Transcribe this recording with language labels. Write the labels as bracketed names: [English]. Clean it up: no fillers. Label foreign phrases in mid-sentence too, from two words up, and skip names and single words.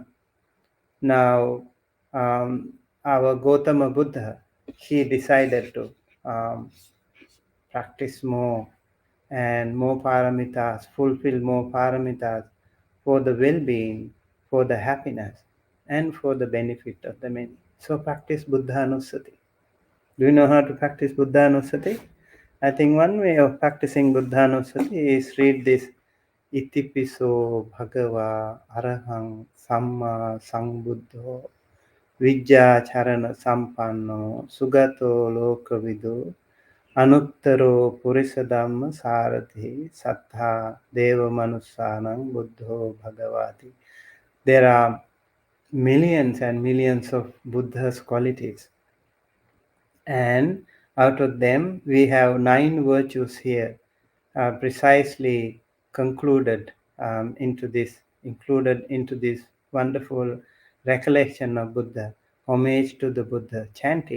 [English] Now, our Gautama Buddha, he decided to practice more and more paramitas, fulfill more paramitas for the well-being, for the happiness, and for the benefit of the many. So practice Buddhanusati. Do you know how to practice Buddhanusati? I think one way of practicing Buddhanusati is read this [Pali] Itipiso Bhagava Arahang Samma Sambuddho Vijja Charana Sampanno Sugato Lokavidu Anuttaro Purisadhamma Sarathi Sattha Deva Manusanang Buddho Bhagavati. [English] There are millions and millions of Buddha's qualities, and out of them we have 9 virtues here, precisely concluded included into this wonderful recollection of Buddha, homage to the Buddha, chanting.